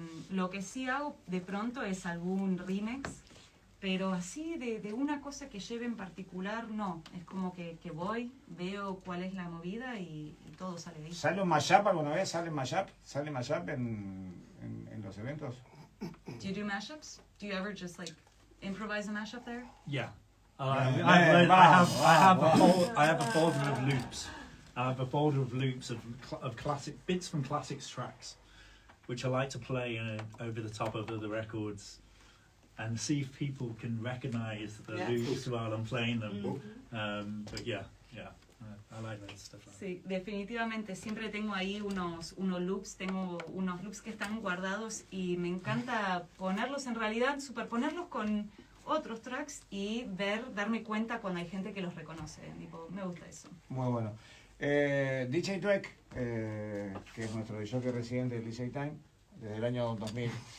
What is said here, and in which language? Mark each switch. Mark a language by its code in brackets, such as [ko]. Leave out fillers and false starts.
[es] Lo que sí hago de pronto es algún remix, pero así de una cosa que lleve en particular, no. Es como que voy, veo cuál es la movida y todo sale bien. ¿Sale un mashup alguna vez? ¿Sale mashup en los eventos? [en] Do you do mashups? Do you ever just like improvise a mashup there? Yeah. I have a folder of loops. I have a folder of loops of classic bits from classics tracks, which I like to play over the top of the records, and see if people can recognise the loops while I'm playing them. But yeah, I like that stuff. [es] Sí, definitivamente. Siempre tengo ahí unos loops. Tengo unos loops que están guardados y me encanta ponerlos, en realidad, superponerlos con otros tracks y darme cuenta cuando hay gente que los reconoce. Tipo, me gusta eso. Muy bueno. DJ Dweck, que es nuestro DJ residente del DJ Time desde el año 2000.